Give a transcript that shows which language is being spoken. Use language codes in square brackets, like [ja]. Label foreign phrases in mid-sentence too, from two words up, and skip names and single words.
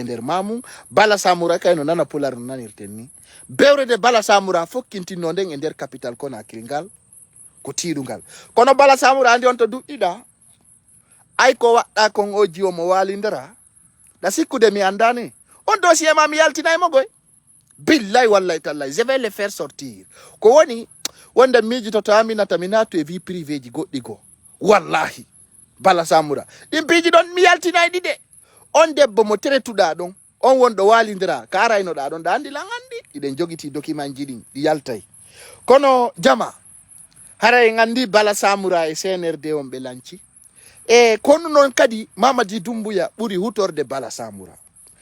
[ff] nder mamum Bala Samoura kayno nana pular no nanirten ni bewrede Bala Samoura fokkintinno nden e nder capital Conakry ngal ko tiiɗugal kono Bala Samoura andi on to duɗɗiɗa ay ko waɗɗa kon o jiwo mo walidara da sikkude mi andani on dossier ma mi yaltinaymo goy [ar] billahi wallahi tallahi [fr] je vais le faire sortir [ff] ko woni wonde miijitoto aminata mi naatu e [fr] vie privé [ff] ji goɗɗi go wallahi Bala Samoura ɗin piiji ɗon mi yaltinayɗi de on debbo mo teretuɗa ɗon on wonɗo walidira ka araynoɗa ɗon da andi lan andi iɗen jogiti document ji ɗin ɗi yaltay kono jama hara en andi Bala Samoura e CNRD on ɓe lanci e kono noon kadi Mamadi Doumbouya ɓuri hutorde Bala Samoura